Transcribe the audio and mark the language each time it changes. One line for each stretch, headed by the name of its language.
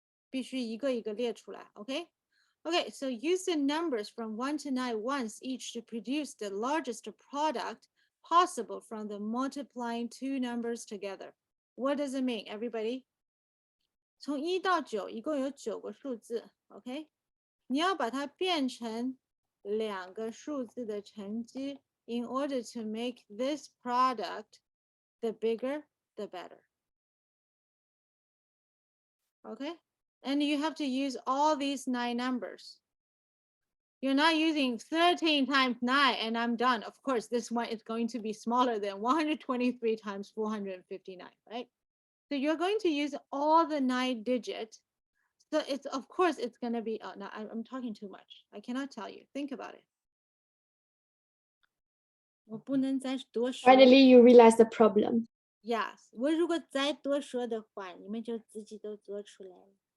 Chinese: 必须一个一个列出来 okay?
English: Okay, so use the numbers from 1 to 9 once each to produce the largest product possible from the multiplying 2 numbers together. What does it mean, everybody?
Chinese: 从1到9一共有9个数字 okay? 你要把它变成2个数字的乘积
English: in order to make this product the bigger, the better. Okay? And you have to use all these 9 numbers. You're not using 13 times 9 and I'm done. Of course, this one is going to be smaller than 123 times 459, right? So you're going to use all the 9 digits. So it's, of course, it's going to be, oh, no, I'm talking too much. I cannot tell you. Think about it.
Chinese: 我不能再多说。
English: Finally, you realize the problem.
Chinese: Yes， 我如果再多说的话，你们就自己都做出来了。